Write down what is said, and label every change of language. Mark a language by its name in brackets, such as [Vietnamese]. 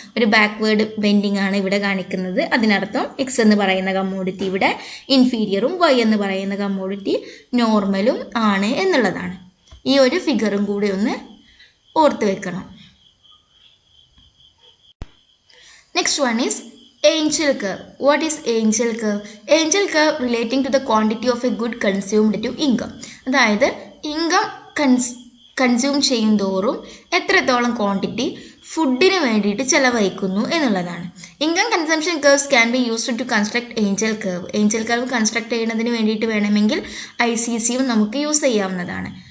[Malayalam] ഒരു backward bending ആണ് ഇവിടെ കാണിക്കുന്നത്. അതിനർത്ഥം എക്സ് എന്ന് പറയുന്ന കമ്മോഡിറ്റി ഇവിടെ ഇൻഫീരിയറും വൈ എന്ന് പറയുന്ന കമ്മോഡിറ്റി നോർമലും ആണ് എന്നുള്ളതാണ്. ഈ ഒരു ഫിഗറും കൂടി ഒന്ന് ഓർത്ത് വെക്കണം. [English] Next one is angel curve. What is angel curve? Angel curve relating to the quantity of a good consumed to income. [Malayalam] അതായത് ഇൻകം കൺസ്യൂം ചെയ്യും തോറും എത്രത്തോളം ക്വാണ്ടിറ്റി ഫുഡിന് വേണ്ടിയിട്ട് ചിലവഴിക്കുന്നു എന്നുള്ളതാണ്. [English] Income consumption curves can be used to construct angel curve. [Malayalam] Angel curve construct ചെയ്യുന്നതിന് വേണ്ടിയിട്ട് വേണമെങ്കിൽ ICCയും നമുക്ക് യൂസ് ചെയ്യാവുന്നതാണ്.